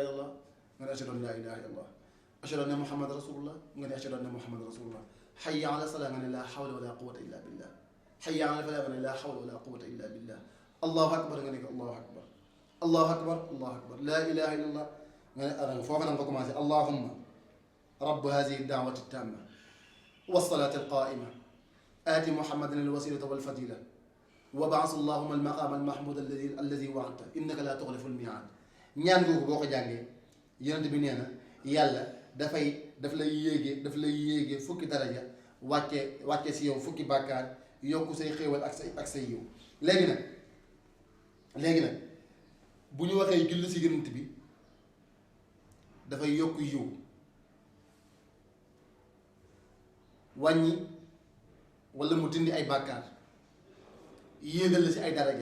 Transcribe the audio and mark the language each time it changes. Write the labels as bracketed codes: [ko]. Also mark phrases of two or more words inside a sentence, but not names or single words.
[ar] إلا الله nga ne أشهد أن لا إله إلا الله أشهد أن محمدا رسول الله [wo] nga ne [ar] أشهد أن محمدا رسول الله حي على الصلاة [wo] nga ne [ar] لا حول ولا قوة إلا بالله حي على الفلاح [wo] nga ne [ar] لا حول ولا قوة إلا بالله الله أكبر [wo] nga ne ko [ar] الله أكبر الله أكبر الله أكبر لا إله إلا الله [wo] nga ne arang foofu nag nga commencé [ar] اللهم رب هذه الدعوة التامة والصلاة القائمة آتي محمدا الوسيلة والفضيلة وبعث اللهم المقام المحمود الذي وعدته إنك لا تخلف الميعاد. [wo] ñaan googu boo ko jàngee yonent bi nee na yàlla daf lay yéege fukki daraja wàcce si yow fukki bàkkaar yokku say xéewal ak say yiw. léegi nag bu ñu waxee julli si yonent bi dafay yokk yiw wàññi wala mu dindi ay bàkkaar yéegal la si ay daraja.